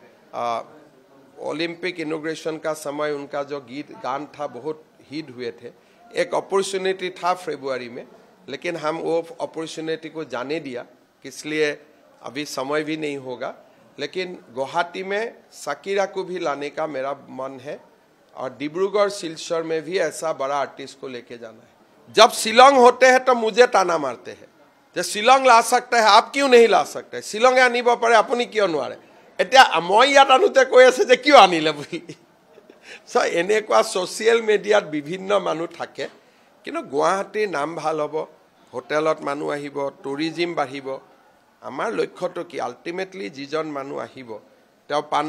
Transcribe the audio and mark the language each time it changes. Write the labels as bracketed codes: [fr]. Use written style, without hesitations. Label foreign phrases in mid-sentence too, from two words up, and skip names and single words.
[hi] ओलंपिक इनॉग्रेशन का समय उनका जो गीत गान था बहुत हिट हुए थे एक अपॉर्चुनिटी था फरवरी में लेकिन हम वो अपॉर्चुनिटी को जाने दिया इसलिए अभी समय भी नहीं होगा लेकिन गुवाहाटी में सकीरा को भी लाने का मेरा मन है और डिब्रूगढ़ शिलचर में भी ऐसा बड़ा आर्टिस्ट को लेके जाना है जब शिलोंग होते हैं तो मुझे ताना मारते हैं जो शिलोंग ला सकते हैं आप क्यों नहीं ला सकते [as] শ্বিলঙে আনিব পাৰে আপুনি ক্যোঁ নোৱাৰে এতিয়া মই ইয়াত আনোতে কৈ আছে যে কিয় আনিলে বুলি सो এনেকুৱা [en] social media [as] বিভিন্ন মানুহ থাকে কিন্তু গুৱাহাটীৰ নাম ভাল হ'ব হোটেলত মানুহ আহিব টুৰিজম বাঢ়িব আমাৰ লক্ষ্যটো কি আলটিমেটলি যিজন মানুহ আহিব তেওঁ পান